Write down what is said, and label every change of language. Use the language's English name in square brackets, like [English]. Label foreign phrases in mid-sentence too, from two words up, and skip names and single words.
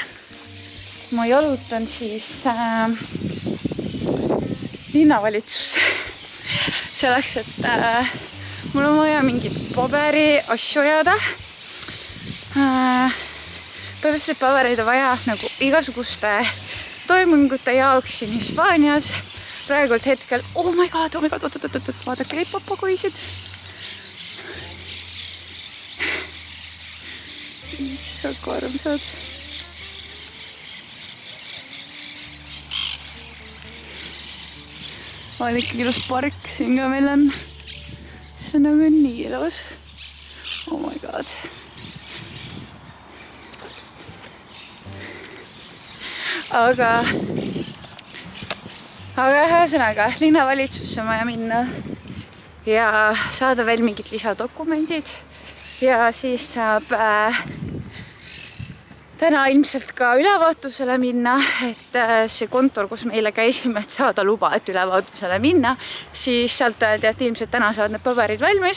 [Estonian] Ma jalutan siis linnavalitsusse. Selleks, et mul on vaja mingit paberi asju ajada. Põhimõtteliselt pabereid on vaja nagu igasuguste toimungute jaoks siin Hispaanias. Praegult hetkel, [English] oh my god, [Estonian] vaadake neid papagoisid. Issaka armsad. On ikkagi ilus park siin ka meil on. See on nagu nii ilus. [English] Oh my god. [Estonian] Aga ühesõnaga, linnavalitsusse on vaja minna ja saada veel mingid lisadokumendid ja siis saab täna ilmselt ka ülevaatusele minna, et see kontor, kus meile käisime, et saada luba, et ülevaatusele minna, siis sealt öeldi, et ilmselt täna saavad need paberid valmis.